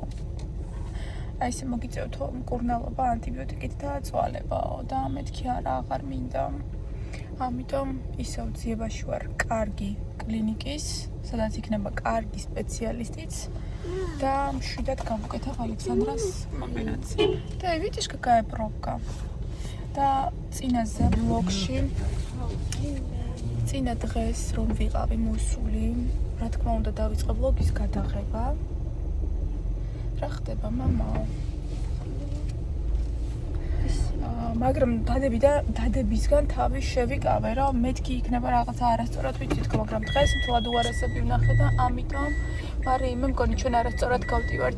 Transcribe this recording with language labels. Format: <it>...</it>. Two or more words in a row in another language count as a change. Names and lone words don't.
<ka>აი ესე მოგიწევთო მკურნალობა ანტიბიოტიკით დააწვალებაო და მეთქი არა აღარ მინდა. ამიტომ ისევ ძიებაში ვარ კარგი კლინიკის, სადაც იქნება კარგი სპეციალისტიც და მშვიდად გავუკეთებ ალექსანდრას ოპერაცია.</ka> <ru>Да, видишь, какая пробка.</ru> <ka>და წინაზე ბლოგში წინა დღეს რომ ვიყავი მოსული, რა თქმა უნდა დავიწყე ბლოგის გადაღება. რა ხდება, მამაო? მაგრამ დადებისგან თავი შევიკავე, რომ მეთქი იქნება რაღაცა არასწორად ვიცი თქო, მაგრამ დღეს მთლად უარესები ვნახე და ამიტომ მარი მე მგონი ჩვენ არასწორად გავდივართ.</ka>